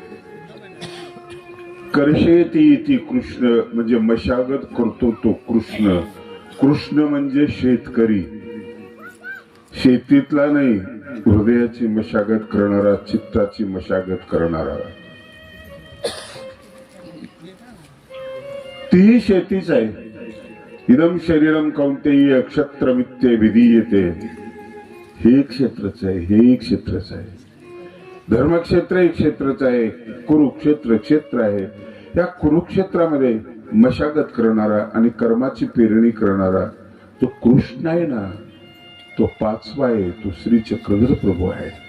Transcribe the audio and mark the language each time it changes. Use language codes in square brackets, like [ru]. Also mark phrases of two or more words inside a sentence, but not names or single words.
[sa] कर्षेती इति [mr] कृष्ण म्हणजे मशागत करतो तो कृष्ण. कृष्ण म्हणजे शेतकरी, शेतीतला नाही, हृदयाची मशागत करणारा, चित्ताची मशागत करणारा. तीही शेतीच आहे. [sa] इदम शरीरम कौंतेय क्षत्रमित्ये विधीयते. [mr] हे क्षेत्रच आहे, हे क्षेत्रच आहे. धर्मक्षेत्र एक क्षेत्रच आहे, कुरुक्षेत्र क्षेत्र आहे. या कुरुक्षेत्रामध्ये मशागत करणारा आणि कर्माची पेरणी करणारा तो कृष्ण आहे ना, तो पाचवा आहे, तो श्री चक्रधर प्रभू आहे.